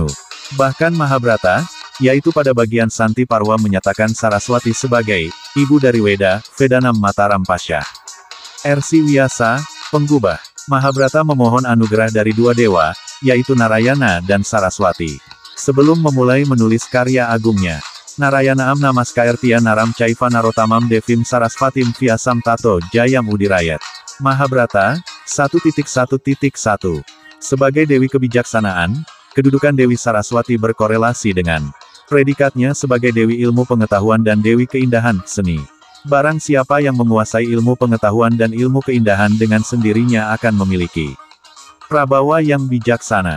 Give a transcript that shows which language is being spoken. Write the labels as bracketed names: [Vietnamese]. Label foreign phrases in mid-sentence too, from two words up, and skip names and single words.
[Indonesian] Bahkan Mahabharata, yaitu pada bagian Santi Parwa menyatakan Saraswati sebagai ibu dari Weda, [Sanskrit] Vedanam Mataram Pasya. [Indonesian] R.C. Vyasa, penggubah Mahabharata memohon anugerah dari 2 dewa, yaitu Narayana dan Saraswati. Sebelum memulai menulis karya agungnya, [Sanskrit] Narayanaam Namaskairtya Naram Caiva Narotamam Devim Sarasvatim Vyasam Tato Jayam Udirayat. [Indonesian] Mahabharata, 1.1.1. Sebagai Dewi Kebijaksanaan, kedudukan Dewi Saraswati berkorelasi dengan predikatnya sebagai Dewi Ilmu Pengetahuan dan Dewi Keindahan, Seni. Barang siapa yang menguasai ilmu pengetahuan dan ilmu keindahan dengan sendirinya akan memiliki prabawa yang bijaksana.